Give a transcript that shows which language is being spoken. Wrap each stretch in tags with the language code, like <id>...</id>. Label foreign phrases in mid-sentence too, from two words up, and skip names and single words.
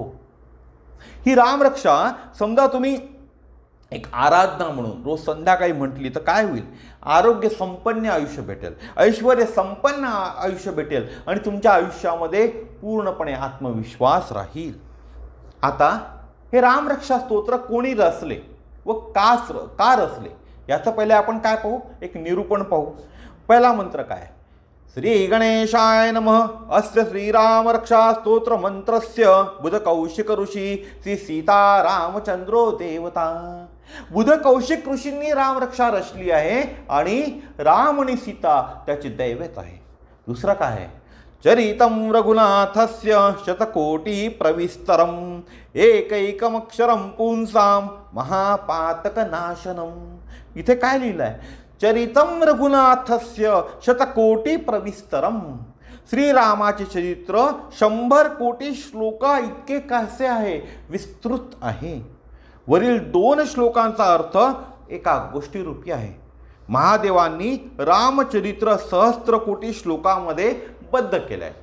<mr>ही रामरक्षा समजा तुम्ही एक आराधना म्हणून रोज संध्याकाळी म्हटली तर काय होईल, आरोग्य संपन्न आयुष्य भेटेल, ऐश्वर्य संपन्न आयुष्य भेटेल आणि तुमच्या आयुष्यामध्ये पूर्णपणे आत्मविश्वास राहील. आता हे रामरक्षा स्तोत्र कोणी रचले व का रचले याचं पहिले आपण काय पाहू, एक निरूपण पाहू. पहिला मंत्र काय,</mr> <sa>श्री गणेशाय नमः. अस्य श्रीरामरक्षा स्तोत्र मंत्रस्य बुध कौशिक ऋषी श्री सीता रामचंद्रो देवता.</sa> <mr>बुध कौशिक ऋषींनी रामरक्षा रचली आहे आणि राम आणि सीता त्याची दैवत आहे. दुसरं काय आहे,</mr> <sa>चरितं रघुनाथस्य शतकोटी प्रविस्तरम एकैकमक्षरं पुंसां महापातकनाशनम.</sa> <mr>इथे काय लिहिलं आहे,</mr> <sa>चरितं रघुनाथस्य शतकोटी प्रविस्तरम.</sa> <mr>श्रीरामाचे चरित्र 100 कोटी श्लोका इतके कसे आहे, विस्तृत आहे. वरील 2 श्लोकांचा अर्थ एका गोष्टीरूपी आहे. महादेवांनी रामचरित्र सहस्त्रकोटी श्लोकामध्ये बद्ध केलं आहे.</mr>